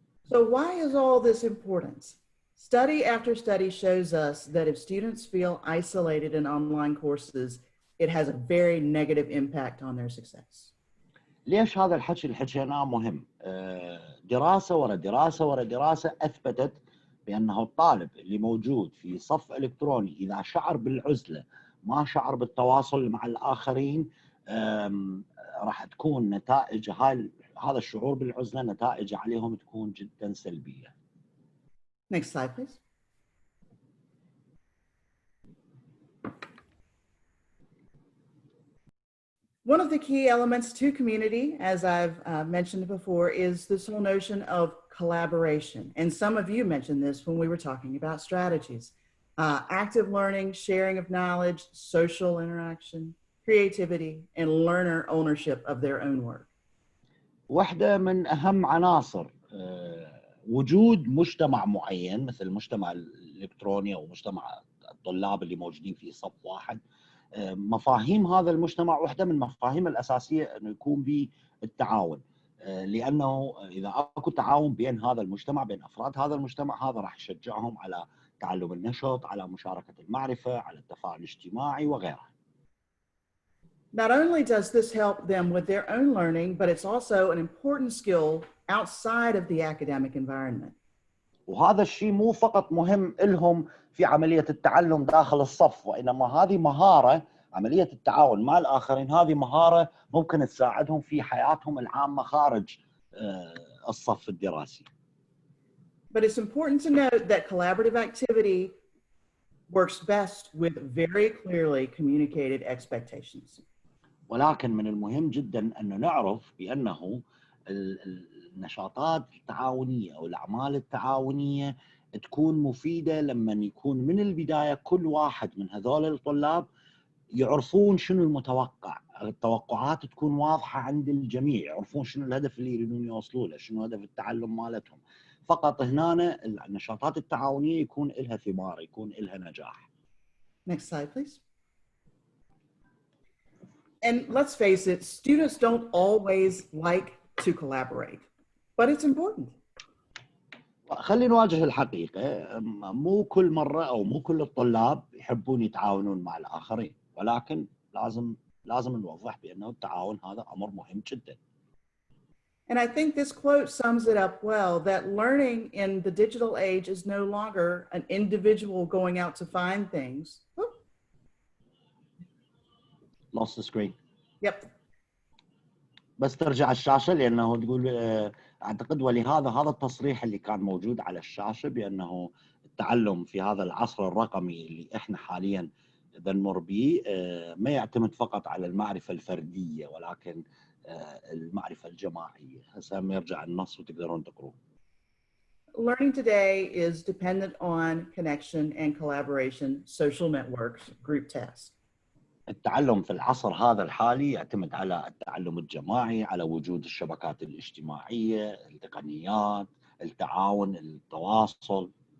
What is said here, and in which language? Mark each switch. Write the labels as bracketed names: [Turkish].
[English] So why is all this important? Study after study shows us that if students feel isolated in online courses, it has a very negative impact on their success. [Arabic] ليش هذا الحكي اللي حكيناه مهم؟ دراسة ورا دراسة ورا دراسة أثبتت بأنه الطالب اللي موجود في صف إلكتروني إذا شعر بالعزلة ما شعر بالتواصل مع الآخرين، راح تكون نتائج هذا الشعور بالعزلة نتائج عليهم تكون جدا سلبية. [English] Next slide, please. One of the key elements to community, as I've mentioned before, is this whole notion of collaboration. And some of you mentioned this when we were talking about strategies. Active learning, sharing of knowledge, social interaction, creativity, and learner ownership of their own work. [Arabic] واحدة من أهم عناصر وجود مجتمع معين مثل المجتمع الإلكتروني أو مجتمع الطلاب اللي موجودين في صف واحد، مفاهيم هذا المجتمع واحدة من المفاهيم الأساسية أنه يكون به التعاون، لأنه إذا أكو تعاون بين هذا المجتمع بين أفراد هذا المجتمع هذا راح يشجعهم على تعلم النشط، على مشاركة المعرفة، على التفاعل الاجتماعي وغيرها. [English] Not only does this help them with their own learning, but it's also an important skill outside of the academic environment. [Arabic] وهذا الشيء مو فقط مهم لهم في عملية التعلم داخل الصف، وإنما هذه مهارة، عملية التعاون مع الآخرين هذه مهارة ممكن تساعدهم في حياتهم العامة خارج الصف الدراسي. [English] But it's important to note that collaborative activity works best with very clearly communicated expectations. [Arabic] ولكن من المهم جدا أن نعرف بأنه النشاطات التعاونية أو الأعمال التعاونية تكون مفيدة لما يكون من البداية كل واحد من هذول الطلاب يعرفون شنو المتوقع، التوقعات تكون واضحة عند الجميع، يعرفون شنو الهدف اللي يريدون يوصلوا له، شنو هدف التعلم مالتهم. فقط هنا النشاطات التعاونية يكون لها ثمار، يكون لها نجاح. [English] Next slide, please. And let's face it, students don't always like to collaborate, but it's important. [Arabic] خلينا نواجه الحقيقة، مو كل مرة أو مو كل الطلاب يحبون يتعاونون مع الآخرين، ولكن لازم نوضح بأنه التعاون هذا أمر مهم جدا. [English] And I think this quote sums it up well, that learning in the digital age is no longer an individual going out to find things. Lost the screen. Yep. [Arabic] بس ترجع الشاشة لأنه تقول أعتقد ولهذا هذا التصريح اللي كان موجود على الشاشة بأنه التعلم في هذا العصر الرقمي اللي إحنا حاليا بنمر به ما يعتمد فقط على المعرفة الفردية ولكن المعرفة الجماعية. هسه يرجع النص وتقدرون تقروه. [English] Learning today is dependent on connection and collaboration, social networks, group tasks. [Arabic] التعلم في العصر هذا الحالي يعتمد على التعلم الجماعي، على وجود الشبكات الاجتماعية، التقنيات، التعاون، التواصل.